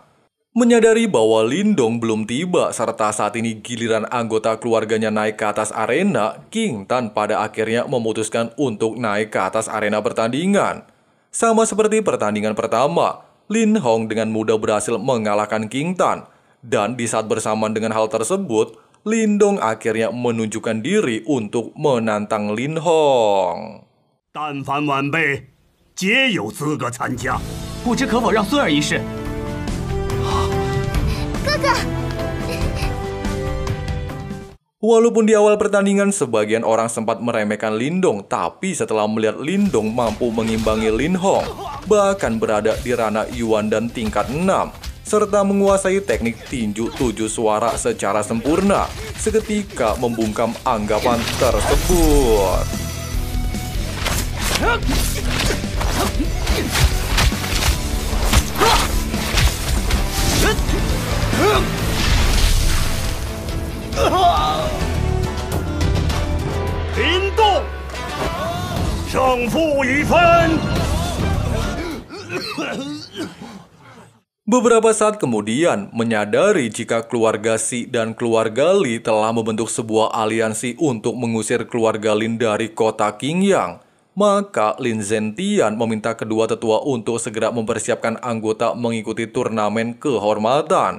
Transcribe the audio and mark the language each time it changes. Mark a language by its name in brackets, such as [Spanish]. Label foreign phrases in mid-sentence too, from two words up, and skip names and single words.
[Indonesian] Menyadari bahwa Lindong belum tiba serta saat ini giliran anggota keluarganya naik ke atas arena, King Tan pada akhirnya memutuskan untuk naik ke atas arena pertandingan. Sama seperti pertandingan pertama, Lin Hong dengan mudah berhasil mengalahkan King Tan. Dan di saat bersamaan dengan hal tersebut, Lindong akhirnya menunjukkan diri untuk menantang Lin Hong. [Chinese] 但凡晚辈皆有资格参加，不知可否让孙儿一试？ [Indonesian] Walaupun di awal pertandingan sebagian orang sempat meremehkan Lindong, tapi setelah melihat Lindong mampu mengimbangi Lin Hong, bahkan berada di Rana Yuan dan tingkat 6, serta menguasai teknik tinju 7 suara secara sempurna, seketika membungkam anggapan tersebut. [Chinese] Lindong 胜负已分。 [Indonesian] Beberapa saat kemudian, menyadari jika keluarga Si dan keluarga Li telah membentuk sebuah aliansi untuk mengusir keluarga Lin dari kota Qingyang, maka Lin Zentian meminta kedua tetua untuk segera mempersiapkan anggota mengikuti turnamen kehormatan.